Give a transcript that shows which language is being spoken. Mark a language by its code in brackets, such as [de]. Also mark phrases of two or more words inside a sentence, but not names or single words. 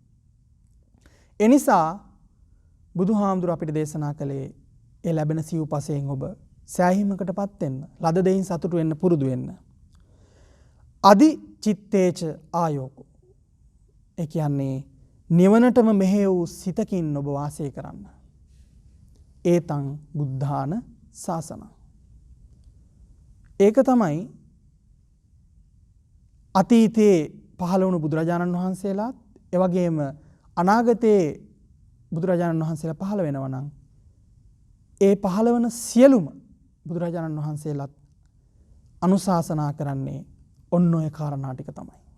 [si] එනිසා බුදුහාමුදුර අපිට දේශනා කළේ ඒ ලැබෙන සිව්පසයෙන් ඔබ සෑහීමකටපත් වෙන්න, ලද දෙයින් සතුටු වෙන්න පුරුදු වෙන්න. [pi] අදි චිත්තේච ආයෝකෝ. [si] ඒ කියන්නේ නිවනටම මෙහෙ වූ සිතකින් ඔබ වාසය කරන්න. [pi] ඒතං බුද්ධාන ශාසනං. [si] ඒක තමයි අතීතයේ පහළ වුණු බුදුරජාණන් වහන්සේලාත් ඒ වගේම අනාගතයේ බුදුරජාණන් වහන්සේලා පහළ වෙනවා නම් ඒ පහළ වන සියලුම බුදුරජාණන් වහන්සේලාත් අනුශාසනා කරන්නේ ඔන්න ඔය කාරණා ටික තමයි.